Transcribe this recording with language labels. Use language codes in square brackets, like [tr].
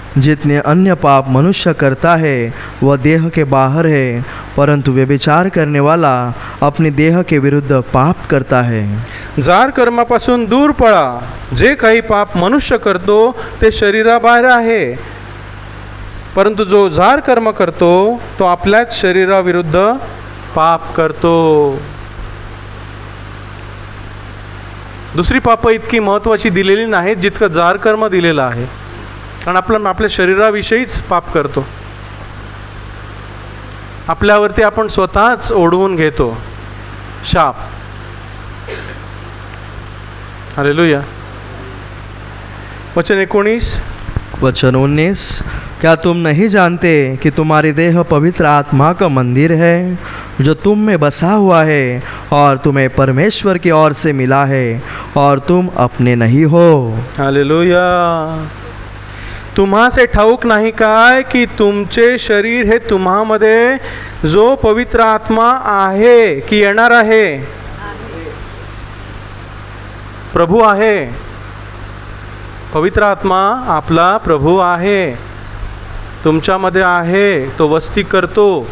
[hi] जितने अन्य पाप मनुष्य करता है वह देह के बाहर है, परंतु व्यभिचार करने वाला अपने देह के विरुद्ध पाप करता है. [mr] जार कर्मापासून दूर पळा. जे काही पाप मनुष्य करतो ते शरीराबाहेर आहे, परंतु जो जार कर्म करतो तो आपल्याच शरीराविरुद्ध पाप करतो. दुसरी पापं इतकी महत्त्वाची दिलेली नाहीत जितकं जार कर्म दिलेलं आहे. कारण आपल्या शरीराविषयीच पाप करतो. आपल्यावरती आपण स्वतःच ओढवून घेतो शाप. हालेलुया. वचन [hi] 19, क्या तुम नहीं जानते कि तुम्हारी देह पवित्र आत्मा का मंदिर है जो तुम में बसा हुआ है और तुम्हें परमेश्वर की ओर से मिला है और तुम अपने नहीं हो. हालेलुया. [mr] तुम्हासे ठाऊक नाही काय की तुमचे शरीर हे तुम्हामध्ये जो पवित्र आत्मा आहे की येणार आहे, प्रभू आहे. पवित्र आत्मा आपला प्रभू आहे, तुमच्यामध्ये आहे, तो वस्ती करतो.